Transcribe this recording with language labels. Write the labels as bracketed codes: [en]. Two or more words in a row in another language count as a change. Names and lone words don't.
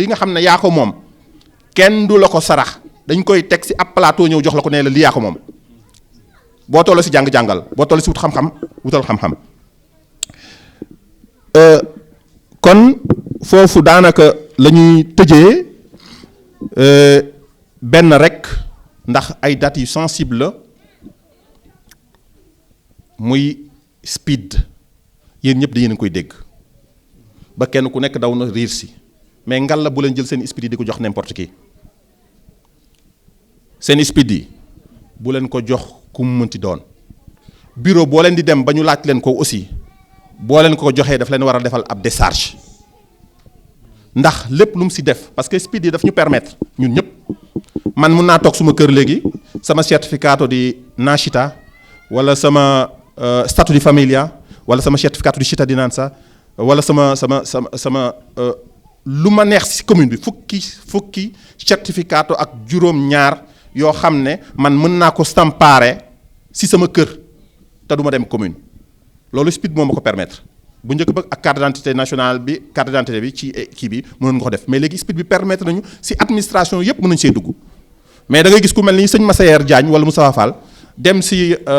[wo] nga xam ne yaa ko moom kenn du la ko sarax dañ koy teg si ab plateau ñëw jox la ko ne la li yaa ko moom boo toll si jàng-jàngal boo toll si wut xam-xam wutal xam-xam kon foofu daanaka la ñuy tëjee benn rek ndax ay dates yu sensible la muy speed yéen ñëpp da yéen a koy dégg ba kenn ku nekk daw na riir si mais ngal la bu leen jël seen speed yi di ko jox [fr] n'importe qui [wo] seen speed yi bu leen ko jox ku mu mënti doon bureau boo leen di dem ba ñu laaj leen ko aussi boo leen ko joxee daf leen war a defal ab décharge ndax lépp lu mu si def [fr] parce que [wo] speed yi daf ñu permettre ñun ñëpp man mun naa toog suma kër léegi sama [it] certificato di nascita [wo] wala sama [it] statut di famiglia [wo] wala sama [it] certificato di cittadinanza [wo] wala sama lu ma neex si commune bi fukki certificato ak juróom-ñaar yoo xam ne man mën naa ko stampare si sama kër te du ma dem commune loolu speed moo ma ko permettre bu njëkk ba ak [fr] carte d'identité nationale [wo] bi [fr] carte d'identité [wo] bi ci kii bi mënoon nga ko def mais léegi speed bi permettre nañu si administration yépp mën nañu see dugg mais da ngay gis ku mel ni sëñ Massayer Diagne wala Moussa Fall dem si